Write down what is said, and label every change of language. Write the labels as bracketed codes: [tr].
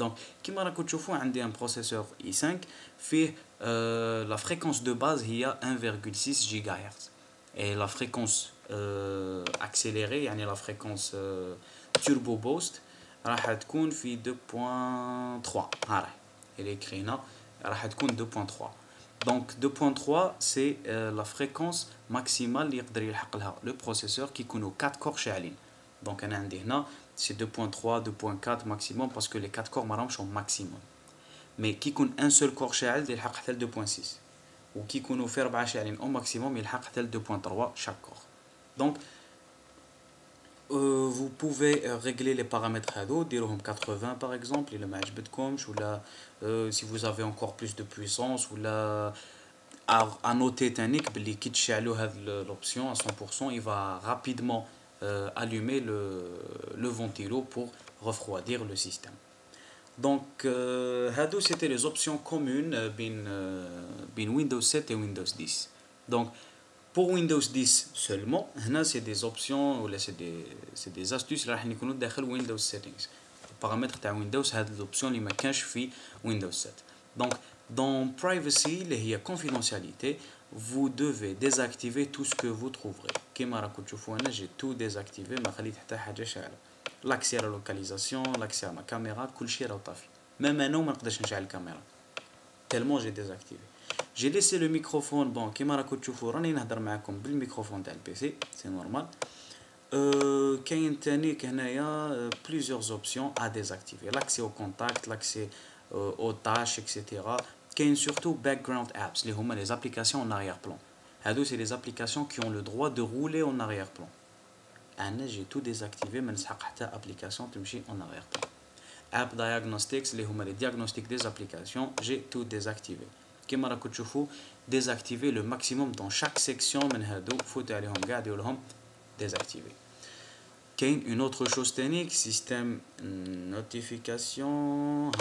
[fr] Donc [ar] كيما راكم تشوفوا عندي [fr] un processeur i5 فيه la fréquence de base هي 1,6 GHz et la fréquence accélérée يعني la fréquence turbo boost راح تكون في 2.3. [ar] ها راهي اللي كرينا راح تكون 2.3. [fr] donc 2.3 c'est la fréquence maximale [ar] اللي يقدر يلحق لها [fr] le processeur [ar] كي يكونوا 4 كور شاعلين. [fr] donc انا عندي هنا c'est 2.3 2.4 maximum parce que les 4 corps ما راهمش au maximum. [ar] mais كي يكون un seul corps شاعل يلحق حتى ل 2.6 وكي يكونوا في 4 شاعلين au maximum يلحق حتى ل 2.3 chaque corps. [fr] donc vous pouvez régler les paramètres هذو ديروهم 80 par exemple [ar] إلا ما عجبتكمش ولا [fr] si vous avez encore plus de puissance ولا à noter تانيك باللي كي تشعلوا هذه l'option à 100% il va rapidement allumer le ventilo pour refroidir le système. donc هادو c'était les options communes بين Windows 7 et Windows 10. donc pour Windows 10 seulement, c'est des options ou c'est des astuces [ar] اللي راح يكونوا داخل [fr] Windows settings. [ar] البارامتر تاع Windows هاد l'option اللي ما كانش في Windows 7. [fr] donc dans privacy اللي هي confidentialité, vous devez désactiver tout ce que vous trouverez. [ar] كيما راكم تشوفوا انا [fr] j'ai tout désactivé, [ar] ما خليت حتى حاجه شاعله. [fr] l'accès à la localisation, l'accès à ma caméra, كلشي راه طافي. [ar] même انا ما نقدرش نشعل الكاميرا [fr] tellement j'ai désactivé. j'ai laissé le microphone bon [ar] كيما راكم تشوفوا راني نهضر معكم بالميكروفون تاع البيسي سي نورمال. كاين تانيك هنايا [fr] plusieurs options à désactiver, l'accès au contact, l'accès aux tâches etc. كاين surtout background apps اللي هما les applications en arrière-plan. هادو c'est les applications qui ont le droit de rouler en arrière-plan. انا j'ai tout désactivé, [ar] ما نسحق حتى [fr] application تمشي en arrière-plan. app diagnostics اللي هما les diagnostics des applications, j'ai tout désactivé. [ar] كيما راكم تشوفوا [fr] désactiver le maximum dans chaque section [ar] من هادو فوت عليهم كاع ديروا لهم désactiver. [fr] كاين une autre chose تانيك système notification.